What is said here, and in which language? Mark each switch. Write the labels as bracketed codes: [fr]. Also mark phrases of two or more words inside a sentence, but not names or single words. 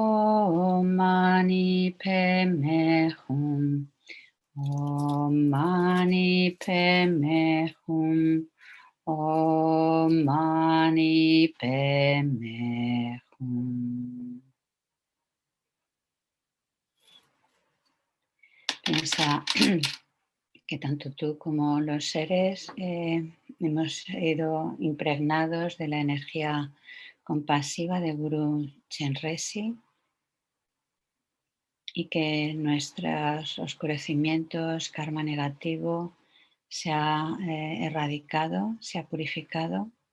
[sa] Om Mani Padme Hum. Om Mani Padme Hum. Om Mani Padme Hum. [es] Piensa que tanto tú como los seres hemos sido impregnados de la energía compasiva de Guru Chenrezig y que nuestros oscurecimientos, karma negativo, se ha erradicado, se ha purificado.